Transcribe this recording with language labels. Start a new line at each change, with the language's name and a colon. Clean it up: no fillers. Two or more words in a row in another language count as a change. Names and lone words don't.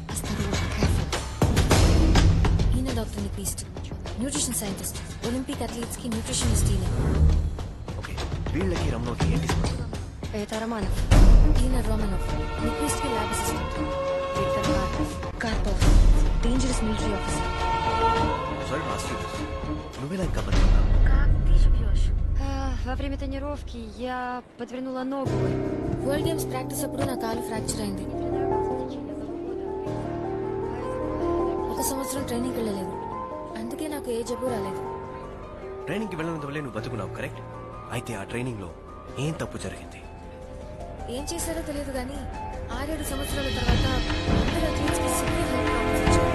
Telugu: ఈయన డాక్టర్ నిక్విస్ట్,
English: nutrition scientist, Olympic athletes
Telugu: కి న్యూట్రిషనిస్ట్ ఈయన. ఓకే, వీళ్ళకి రమణోకి ఏంటి సంబంధం?
Russian: Это Романов.
Telugu: ఈయన రోమనోఫ్, నిక్విస్ట్ కి
English: lab assistant. Виктор Карпов, dangerous military officer. Sorry to ask you this.
Telugu: నువ్వెలా ఇంకా బతుకున్నావు?
Russian: Как ты живешь? Во время тренировки я подвернула ногу.
English: World Games practice
Telugu: అప్పుడు నా కాలు ఫ్రాక్చర్ అయింది. ఒక సంవత్సరం ట్రైనింగ్ వెళ్ళలేదు. అందుకే నాకు ఏ జబ్బు రాలేదు. ట్రైనింగ్ కి వెళ్ళినంత వల్లే నువ్వు బతుకున్నావు, కరెక్ట్? అయితే ఆ ట్రైనింగ్ లో ఏం తప్పు జరిగింది? ఏం చేశారో తెలియదు కానీ 6-7 సంవత్సరాల తర్వాత అందరు అథ్లీట్స్ కి
English: severe health problems
Telugu: వచ్చాయి.